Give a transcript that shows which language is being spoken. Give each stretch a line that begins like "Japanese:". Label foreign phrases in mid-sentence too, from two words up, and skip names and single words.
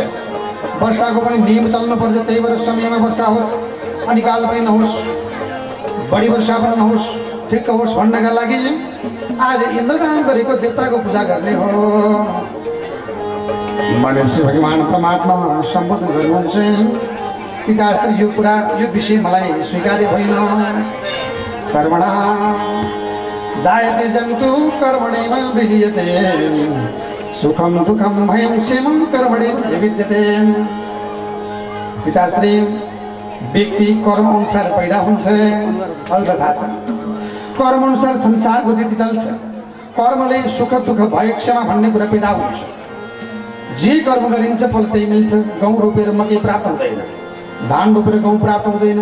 Nepali: वर्षाको पनि नियम चल्नुपर्छ। त्यही भएर समयमा वर्षा होस्, अनिकाल पनि नहोस्, बढी वर्षा पनि नहोस्, ठिक्क होस् भन्नका लागि आज इन्द्र नाम गरेको देवताको पूजा गर्ने हो भनेपछि भगवान परमात्मा सम्बोधन गर्नुहुन्छ। पिताश्री यो कुरा यो विषय मलाई स्वीकार्य होइन।
Sanskrit: कर्मणा जायते जन्तु कर्मणैव विलीयते सुखम दुःखम भयं क्षेमं कर्मणैव विद्यते।
Nepali: पिताश्री व्यक्ति कर्म अनुसार पैदा हुन्छ। फल थाहा छ कर्म अनुसार संसारको गति चल्छ। कर्मले सुख दुःख भय क्षमा भन्ने कुरा पैदा हुन्छ। जे कर्म गरिन्छ फल त्यही मिल्छ। गहुँ रोपेर मकै प्राप्त हुँदैन, धान रोपेर गहुँ प्राप्त हुँदैन।